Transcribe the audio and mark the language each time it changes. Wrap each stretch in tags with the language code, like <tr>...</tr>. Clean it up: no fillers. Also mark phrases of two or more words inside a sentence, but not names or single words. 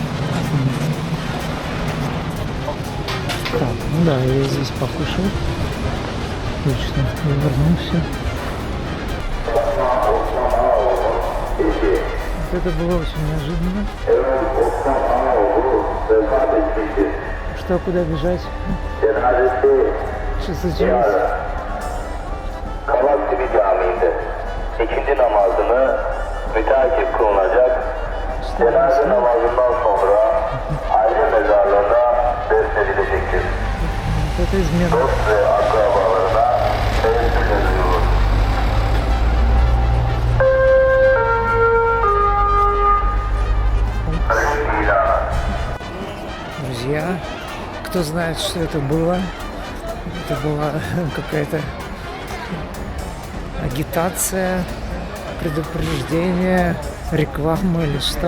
<ru>Так, ну да, я здесь покушал. Точно, я вернулся. Вот это было очень неожиданно. Что, куда бежать? Что случилось?</ru> <tr>Kavaktibi Camii'nde ikinci namazını müteakip kılınacak. Cenaze namazından sonra aile mezarlığına defnedilecektir.</tr> <ru>Вот это измена.</ru> <tr>Dost ve akrabalarına teessüf ediyoruz.</tr> <ru>Друзья, кто знает, что это было? Это была какая-то агитация, предупреждение, реклама или что?</ru>